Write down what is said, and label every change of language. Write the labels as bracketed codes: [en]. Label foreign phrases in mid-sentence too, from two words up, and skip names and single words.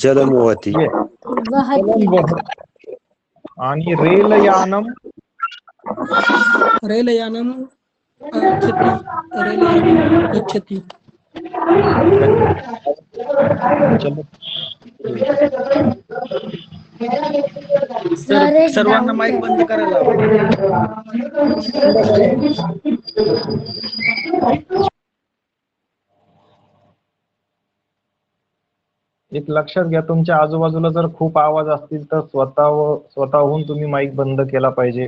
[sa] वहती. आणि रेलयानम रेलयानम गच्छति रेलयानम गच्छति [mr] चलो. सर एक सर्वांना doubt माईक आहे. बंद करायला हवं. एक लक्षात घ्या, तुमच्या आजूबाजूला जर खूप आवाज असतील तर स्वतःहून तुम्ही माईक बंद केला पाहिजे.